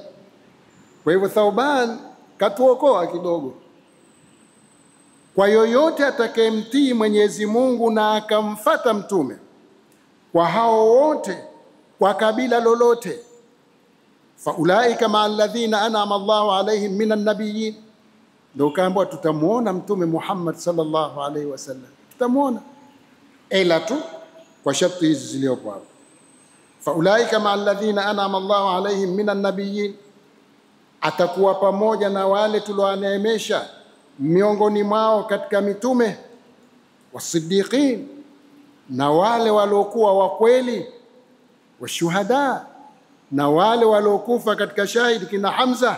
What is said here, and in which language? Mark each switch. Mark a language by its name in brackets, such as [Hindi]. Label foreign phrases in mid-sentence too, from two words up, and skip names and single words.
[Swahili] Kwa hivyo Thauban katuokoa kidogo. Kwa yoyote atakayemtii Mwenyezi Mungu na akamfata mtume, kwa hao wote, kwa kabila lolote, [Arabic] فأولئك مع الذين أنعم الله عليهم من النبيين, [Swahili] ndio kaambiwa tutamuona mtume Muhammad [Arabic] صلى الله عليه وسلم, [Swahili] tutamuona, ila tu kwa sharti hizi zilizopo hapo. [Arabic] فأولئك مع الذين أنعم الله عليهم من النبيين, [Swahili] atakuwa pamoja na wale tuliowaneemesha miongoni mwao katika mitume, wasiddiqin, na wale waliokuwa wa kweli, washuhada, na wale waliokufa katika shahidi kina Hamza.